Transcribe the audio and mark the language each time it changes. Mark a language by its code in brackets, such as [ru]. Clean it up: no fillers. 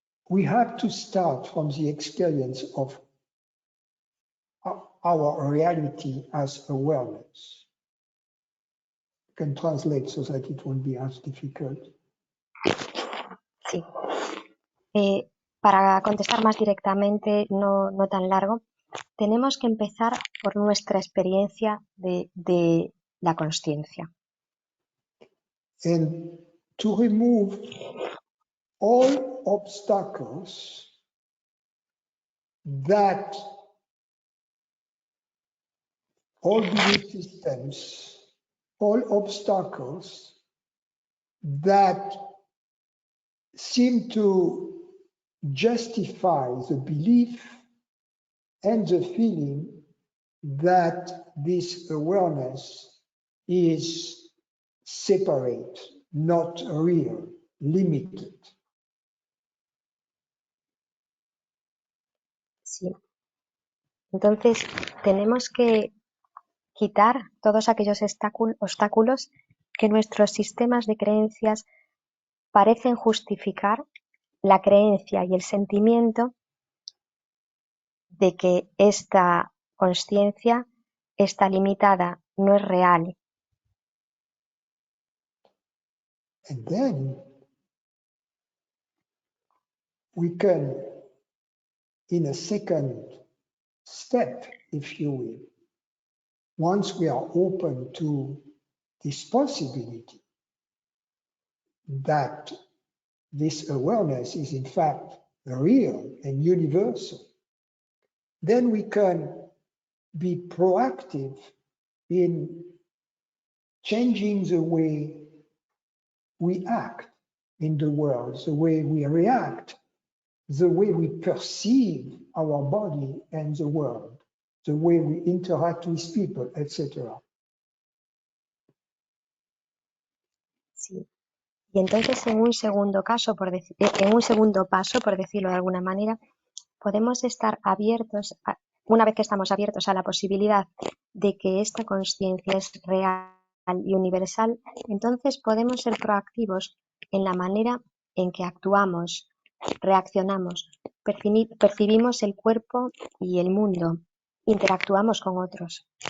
[en] We have to start from the experience of our reality as awareness. I can translate so that it won't be as difficult. [es] Sí. Para contestar más directamente, no tan largo, tenemos que empezar por nuestra experiencia de la consciencia. [en] And to remove all obstacles that all belief systems, all obstacles that seem to justify the belief and the feeling that this awareness is separate, not real, limited. [es] Sí. Entonces, tenemos que quitar todos aquellos obstáculos que nuestros sistemas de creencias parecen justificar la creencia y el sentimiento de que esta consciencia está limitada, no es real. [en] And then we can, in a second step, if you will, once we are open to this possibility that this awareness is in fact real and universal, then we can be proactive in changing the way we act in the world, the way we react, the way we perceive our body and the world, the way we interact with people, etc. [es] Sí. Y entonces, en un segundo paso, por decirlo de alguna manera, podemos estar abiertos, una vez que estamos abiertos a la posibilidad de que esta consciencia es real y universal, entonces podemos ser proactivos en la manera en que actuamos, reaccionamos, percibimos el cuerpo y el mundo, interactuamos con otros.